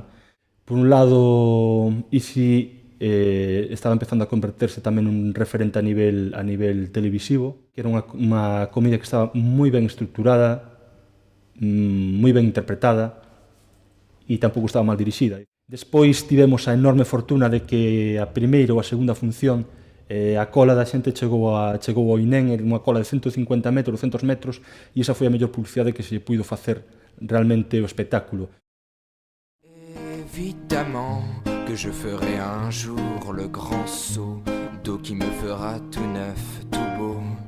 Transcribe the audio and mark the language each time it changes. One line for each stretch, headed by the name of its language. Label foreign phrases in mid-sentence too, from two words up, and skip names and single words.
Galician: Por un lado, Isi estaba empezando a converterse tamén nun referente a nivel televisivo, que era unha comedia que estaba moi ben estructurada, moi ben interpretada e tampouco estaba mal dirixida. Despois tivemos a enorme fortuna de que a primeira ou a segunda función a cola da xente chegou ao INEM, era unha cola de 150 metros, 200 metros, e esa foi a mellor publicidade que se puido facer realmente o espectáculo.
French: Évidemment que je ferai un jour le grand saut d'eau qui me fera tout neuf, tout beau.